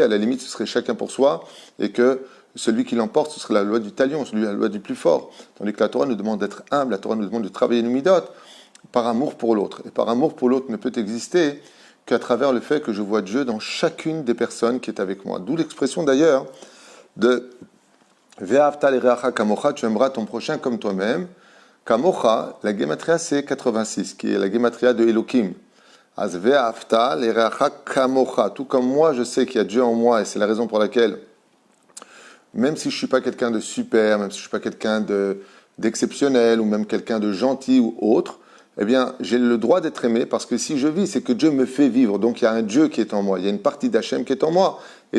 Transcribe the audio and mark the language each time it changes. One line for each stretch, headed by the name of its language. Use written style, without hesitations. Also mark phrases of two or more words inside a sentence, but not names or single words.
French: À la limite, ce serait chacun pour soi, et que celui qui l'emporte, ce serait la loi du talion, la loi du plus fort. Tandis que la Torah nous demande d'être humble, la Torah nous demande de travailler nos midot par amour pour l'autre. Et par amour pour l'autre ne peut exister qu'à travers le fait que je vois Dieu dans chacune des personnes qui est avec moi. D'où l'expression d'ailleurs de
Hebrew: ואהבת לרעך כמוך,
French: tu aimeras ton prochain comme toi-même. Kamocha, la gematria c'est 86, qui est la gematria de Elohim.
Hebrew: אז ואהבת לרעך כמוך,
French: tout comme moi je sais qu'il y a Dieu en moi, et c'est la raison pour laquelle, même si je ne suis pas quelqu'un de super, même si je ne suis pas quelqu'un d'exceptionnel, ou même quelqu'un de gentil ou autre, eh bien, j'ai le droit d'être aimé, parce que si je vis, c'est que Dieu me fait vivre. Donc, il y a un Dieu qui est en moi. Il y a une partie d'Hachem qui est en moi.